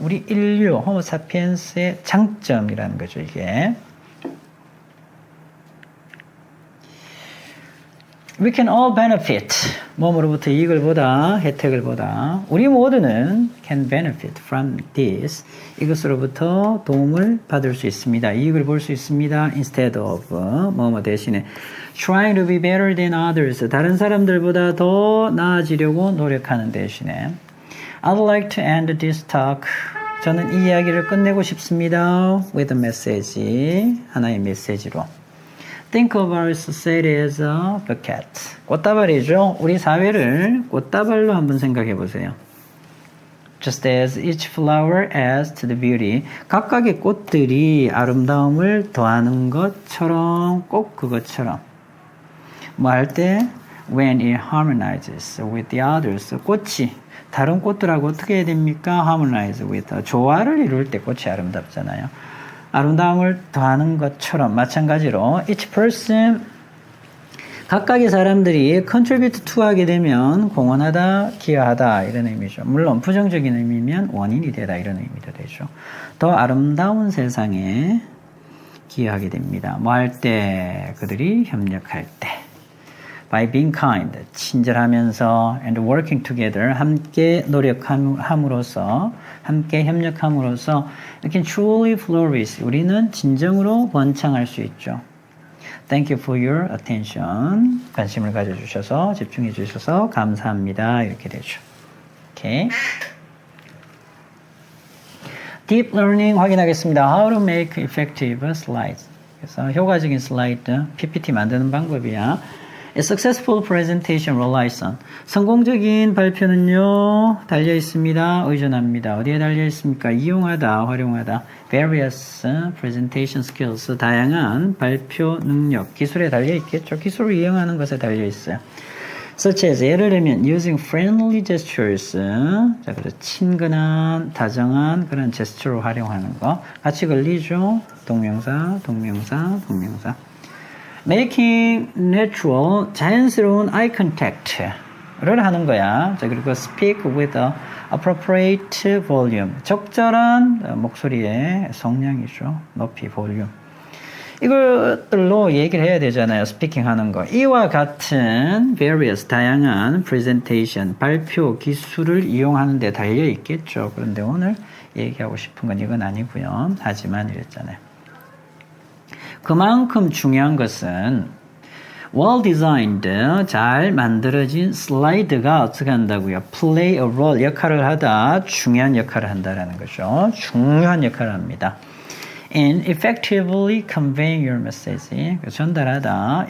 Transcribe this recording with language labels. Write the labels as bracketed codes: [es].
[ko] 우리 인류, 호모 사피엔스의 장점이라는 거죠, 이게. [en] We can all benefit. [ko] 몸으로부터 이익을 보다, 혜택을 보다. 우리 모두는 [en] can benefit from this. [ko] 이것으로부터 도움을 받을 수 있습니다. 이익을 볼 수 있습니다. [en] Instead of, [ko] 뭐뭐 대신에. [en] Trying to be better than others. [ko] 다른 사람들보다 더 나아지려고 노력하는 대신에. [en] I'd like to end this talk. [ko] 저는 이 이야기를 끝내고 싶습니다. [en] With a message. [ko] 하나의 메시지로. [en] Think of our society as a bouquet. [ko] 꽃다발이죠. 우리 사회를 꽃다발로 한번 생각해 보세요. [en] Just as each flower adds to the beauty. [ko] 각각의 꽃들이 아름다움을 더하는 것처럼, 꼭 그것처럼. 뭐 할 때? [en] When it harmonizes with the others. [ko] 꽃이 다른 꽃들하고 어떻게 해야 됩니까? [en] Harmonize with. [ko] 조화를 이룰 때 꽃이 아름답잖아요. 아름다움을 더하는 것처럼 마찬가지로 [en] each person, [ko] 각각의 사람들이 [en] contribute to [ko] 하게 되면 공헌하다, 기여하다 이런 의미죠. 물론 부정적인 의미면 원인이 되다 이런 의미도 되죠. 더 아름다운 세상에 기여하게 됩니다. 뭐 할 때? 그들이 협력할 때. [en] By being kind, [ko] 친절하면서 [en] and working together, [ko] 함께 노력함으로써, 함께 협력함으로써 [en] we can truly flourish, [ko] 우리는 진정으로 번창할 수 있죠. [en] Thank you for your attention. [ko] 관심을 가져주셔서, 집중해 주셔서 감사합니다. 이렇게 되죠. 오케이. [en] Deep learning [ko] 확인하겠습니다. [en] How to make effective slides. [ko] 그래서 효과적인 슬라이드, PPT 만드는 방법이야. [en] A successful presentation relies on. [ko] 성공적인 발표는요, 달려 있습니다. 의존합니다. 어디에 달려 있습니까? 이용하다, 활용하다. [en] Various presentation skills. [ko] 다양한 발표 능력, 기술에 달려 있겠죠. 기술을 이용하는 것에 달려 있어요. [en] such as [ko] 예를 들면 [en] using friendly gestures. [ko] 자, 그래서 친근한, 다정한 그런 제스처로 활용하는 거. 같이 걸리죠? 동명사, 동명사, 동명사. [en] making natural, [ko] 자연스러운 [en] eye contact를 [ko] 하는 거야. 자, 그리고 [en] speak with a appropriate volume. [ko] 적절한 목소리의 성량이죠. 높이, 볼륨. 이것들로 얘기를 해야 되잖아요. 스피킹 하는 거. 이와 같은 various 다양한 presentation, 발표 기술을 이용하는 데 달려 있겠죠. 그런데 오늘 얘기하고 싶은 건 이건 아니고요. 하지만 이랬잖아요. 그만큼 중요한 것은 [en] well designed, [ko] 잘 만들어진 슬라이드가 어떻게 한다고요? [en] play a role, [ko] 역할을 하다, 중요한 역할을 한다라는 거죠. 중요한 역할을 합니다. [en] in effectively conveying your message, [ko] 전달하다.